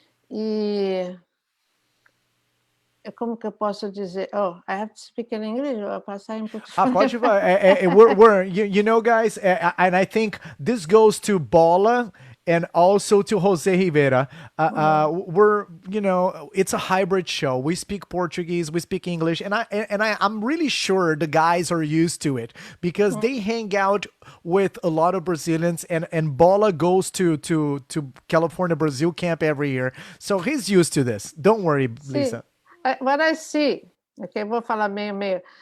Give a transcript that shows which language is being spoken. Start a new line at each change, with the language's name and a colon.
Portuguese: E como que eu posso dizer?
English: Oh, I have to speak in English or
Portuguese: passar em português?
English: Pode you know, guys, and I think this goes to Bola and also to Jose Rivera. We're, it's a hybrid show. We speak Portuguese, we speak English, and I'm really sure the guys are used to it because they hang out with a lot of Brazilians, and Bola goes to California Brazil camp every year, so he's used to this. Don't worry, Lisa. What I see, okay,
Portuguese: vou falar meio.